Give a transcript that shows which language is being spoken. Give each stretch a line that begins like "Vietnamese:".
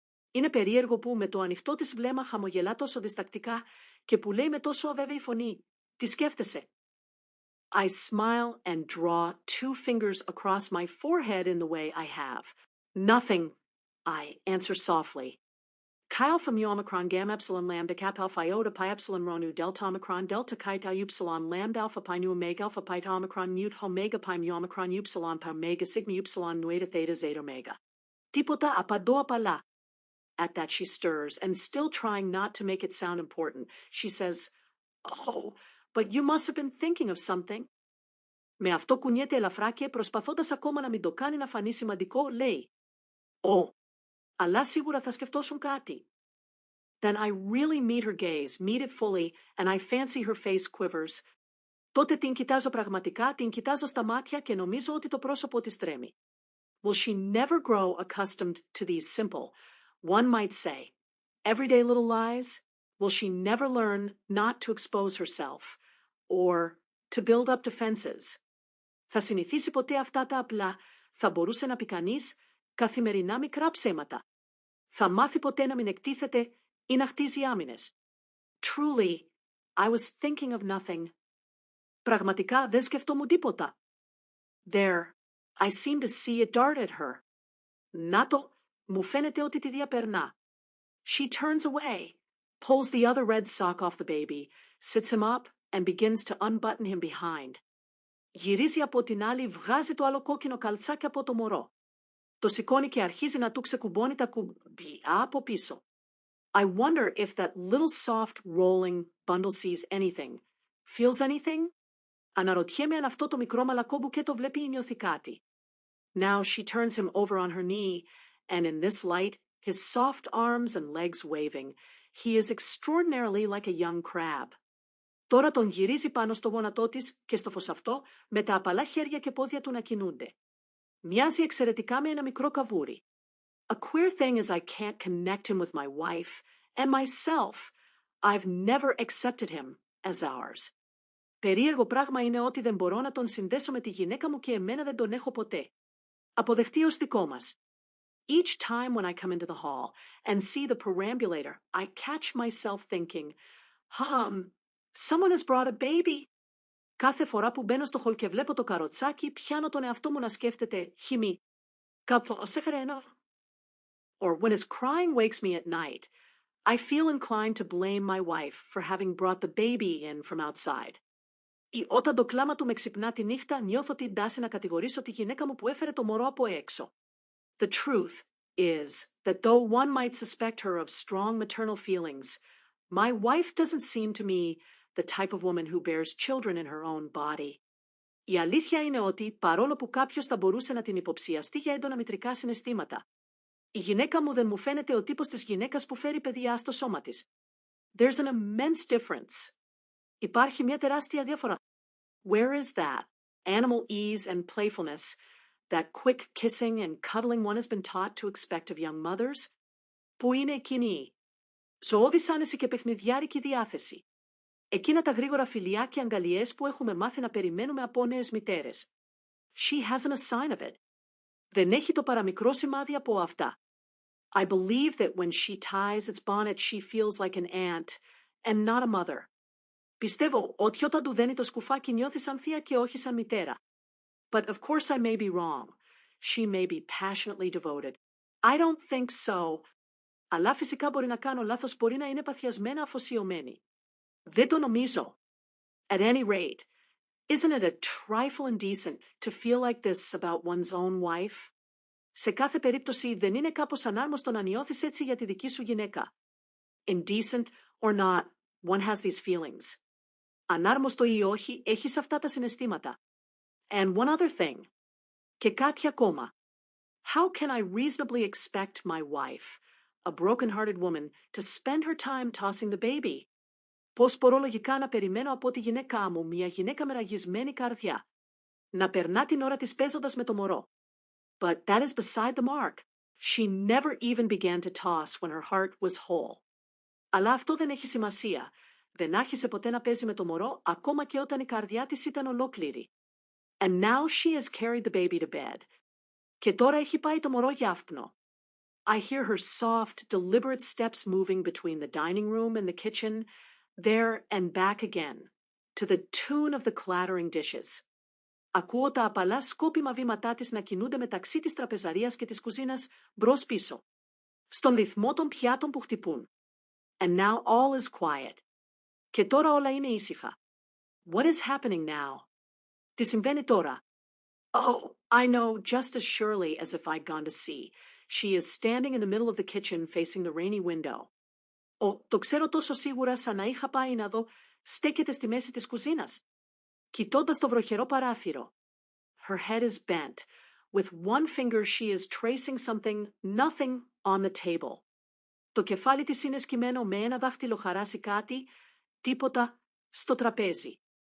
Greek: Είναι περίεργο που με το ανοιχτό της βλέμμα χαμογελά τόσο διστακτικά και που λέει με τόσο αβέβαιη φωνή, τι σκέφτεσαι?
English: I smile and draw 2 fingers across my forehead in the way I have. Nothing, I answer softly. Chi alpha mu omicron gamma epsilon lambda cap alpha iota pi epsilon rho nu delta omicron delta chi tau upsilon lambda alpha pi nu omega alpha pi tau omicron mut omega pi mu omicron upsilon pi omega sigma upsilon nu eta theta zeta omega.
Greek: Τίποτα, απαντώ απαλά.
English: At that she stirs, and still trying not to make it sound important, she says, Oh, but you must have been thinking of something.
Greek: Με αυτό κουνιέται ελαφρά και προσπαθώντας ακόμα να μην το κάνει να φανεί σημαντικό, λέει αλλά σίγουρα θα σκεφτόσουν κάτι.
English: Then I really meet her gaze, meet it fully, and I fancy her face quivers.
Greek: Τότε την κοιτάζω πραγματικά, την κοιτάζω στα μάτια και νομίζω ότι το πρόσωπο της τρέμει.
English: Will she never grow accustomed to these simple, one might say, everyday little lies? Will she never learn not to expose herself, or to build up defenses?
Greek: Θα συνηθίσει ποτέ αυτά τα απλά, θα μπορούσε να πει κανείς, καθημερινά μικρά ψέματα. Θα μάθει ποτέ να μην εκτίθεται ή να χτίζει άμυνες.
English: Truly, I was thinking of nothing.
Greek: Πραγματικά δεν σκεφτόμουν τίποτα.
English: There, I seem to see it dart at her.
Greek: Να το, μου φαίνεται ότι τη διαπερνά.
English: She turns away, pulls the other red sock off the baby, sits him up and begins to unbutton him behind.
Greek: Γυρίζει από την άλλη, βγάζει το άλλο κόκκινο καλτσάκι από το μωρό. Το σηκώνει και αρχίζει να του ξεκουμπώνει τα κουμπιά από πίσω.
English: I wonder if that little soft rolling bundle sees anything, feels anything?
Greek: Αναρωτιέμαι αν αυτό το μικρό μαλακό μπουκέτο βλέπει ή νιώθει κάτι.
English: Now she turns him over on her knee, and in this light, his soft arms and legs waving, he is extraordinarily like a young crab.
Greek: Τώρα τον γυρίζει πάνω στο γόνατό της και στο φως αυτό, με τα απαλά χέρια και πόδια του να κινούνται. Μοιάζει εξαιρετικά με ένα μικρό καβούρι.
English: A queer thing is I can't connect him with my wife and myself. I've never accepted him as ours.
Greek: Περίεργο πράγμα είναι ότι δεν μπορώ να τον συνδέσω με τη γυναίκα μου και εμένα δεν τον έχω ποτέ. Αποδεχτεί ως δικό μας.
English: Each time when I come into the hall and see the perambulator, I catch myself thinking, someone has brought a baby.
Greek: Κάθε φορά που μπαίνω στο χολ και βλέπω το καροτσάκι, πιάνω τον εαυτό μου να σκέφτεται, χυμή, κάπου σε χρένω.
English: Or when his crying wakes me at night, I feel inclined to blame my wife for having brought the baby in from outside.
Greek: Ή όταν το κλάμα του με ξυπνά τη νύχτα, νιώθω την τάση να κατηγορήσω τη γυναίκα μου που έφερε το μωρό από έξω.
English: The truth is that though one might suspect her of strong maternal feelings, my wife doesn't seem to me the type of woman who bears children in her own body.
Greek: Η αλήθεια είναι ότι, παρόλο που κάποιος θα μπορούσε να την υποψιαστεί για έντονα μητρικά συναισθήματα, η γυναίκα μου δεν μου φαίνεται ο τύπος της γυναίκας που φέρει παιδιά στο σώμα της.
English: There's an immense difference.
Greek: Υπάρχει μια τεράστια διαφορά.
English: Where is that animal ease and playfulness, that quick kissing and cuddling one has been taught to expect of young mothers?
Greek: Πού είναι εκείνη ζωώδης άνεση και παιχνιδιάρικη διάθεση? Εκείνα τα γρήγορα φιλιά και αγκαλιές που έχουμε μάθει να περιμένουμε από νέες μητέρες.
English: She hasn't a sign of it.
Greek: Δεν έχει το παραμικρό σημάδι από αυτά.
English: I believe that when she ties its bonnet she feels like an aunt and not a mother.
Greek: Πιστεύω ότι όταν του δένει το σκουφάκι νιώθει σαν θεία και όχι σαν μητέρα.
English: But of course I may be wrong. She may be passionately devoted. I don't think so.
Greek: Αλλά φυσικά μπορεί να κάνω λάθος, μπορεί να είναι παθιασμένα αφοσιωμένη. Δεν το νομίζω.
English: At any rate, isn't it a trifle indecent to feel like this about one's own wife?
Greek: Σε κάθε περίπτωση δεν είναι κάπως ανάρμοστο να νιώθεις έτσι για τη δική σου γυναίκα.
English: Indecent or not, one has these feelings.
Greek: Ανάρμοστο ή όχι, έχεις αυτά τα συναισθήματα.
English: And one other thing.
Greek: Και κάτι ακόμα.
English: How can I reasonably expect my wife, a broken-hearted woman, to spend her time tossing the baby?
Greek: Πώς μπορώ λογικά να περιμένω από τη γυναίκά μου, μια γυναίκα με ραγισμένη καρδιά, να περνά την ώρα της παίζοντας με το μωρό?
English: But that is beside the mark. She never even began to toss when her heart was whole.
Greek: Αλλά αυτό δεν έχει σημασία. Δεν άρχισε ποτέ να παίζει με το μωρό, ακόμα και όταν η καρδιά της ήταν ολόκληρη.
English: And now she has carried the baby to bed.
Greek: Και τώρα έχει πάει το μωρό για άφπνο.
English: I hear her soft, deliberate steps moving between the dining room and the kitchen, there and back again, to the tune of the clattering dishes.
Greek: Ακούω τα απαλά σκόπιμα βήματά της να κινούνται μεταξύ της τραπεζαρίας και της κουζίνας μπρος-πίσω, στον ρυθμό των πιάτων που χτυπούν.
English: And now all is quiet.
Greek: Και τώρα όλα είναι ήσυχα.
English: What is happening now?
Greek: Τι συμβαίνει τώρα?
English: Oh, I know just as surely as if I'd gone to see. She is standing in the middle of the kitchen facing the rainy window.
Greek: Το ξέρω τόσο σίγουρα σαν να είχα πάει να δω, στέκεται στη μέση της κουζίνας, κοιτώντας το βροχερό παράθυρο.
English: Her head is bent. With one finger she is tracing nothing on the table.
Greek: Το κεφάλι της είναι σκυμμένο, με ένα δάχτυλο χαράσει κάτι, τίποτα, στο τραπέζι.